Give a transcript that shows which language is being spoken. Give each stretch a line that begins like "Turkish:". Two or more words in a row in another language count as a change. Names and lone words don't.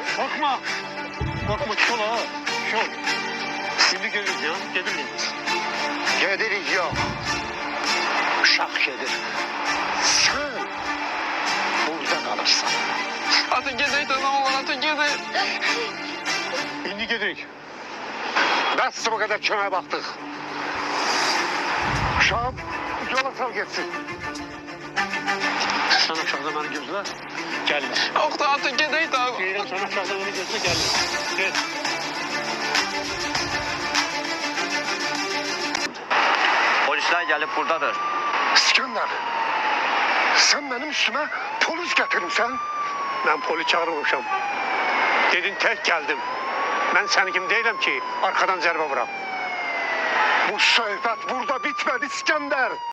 Turkish: Korkma. Korkma, çol ha. Çol. Şimdi geliriz ya, gelirim.
Azerbaijani: Gedirik yox. Uşaq gedir. Sən burada qalırsan. Ata gedək də nə olur ata gedək.
Turkish: Şimdi gelirik.
Azerbaijani: Bəs bu qədər köməyə baxdıq. Uşağım yola sal getsin.
Turkish: Sen aşağıda beni gözle. Gelin.
Azerbaijani: Yox da ata gedək də.
Turkish: Deyirəm sen aşağıda beni gözle, gelin. Gel. Polisler gelip buradadır.
Azerbaijani: İskəndər, sən mənim üstümə polis gətirmişsən.
Turkish: Ben polis çağırmamışam. Dedin tek geldim. Ben seni kim değilim ki arkadan
Azerbaijani: zərbə vuram. Bu söhbət burada bitmədi İskəndər.